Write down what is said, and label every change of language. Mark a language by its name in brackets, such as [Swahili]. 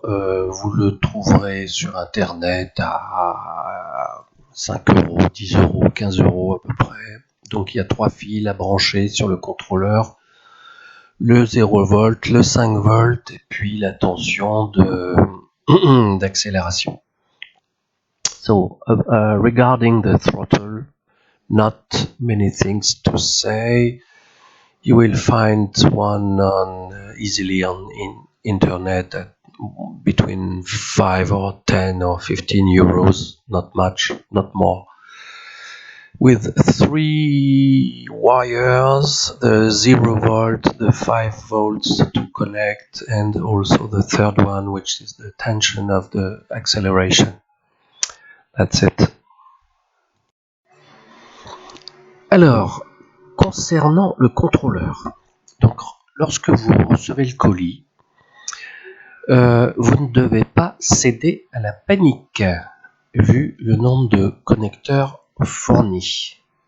[French] Vous le trouverez sur internet à 5 euros, 10 euros, 15 euros à peu près. Donc il y a 3 fils à brancher sur le contrôleur. Le 0 volt, le 5 volts et puis la tension d'accélération. [English] So, regarding the throttle, not many things to say. You will find one easily on internet at between 5 or 10 or 15 euros, not much, not more. With 3 wires, the 0 volt, the 5 volts to connect, and also the third one, which is the tension of the acceleration. That's it. [French] Alors, concernant le contrôleur, donc lorsque vous recevez le colis, vous ne devez pas céder à la panique, vu le nombre de connecteurs fournis.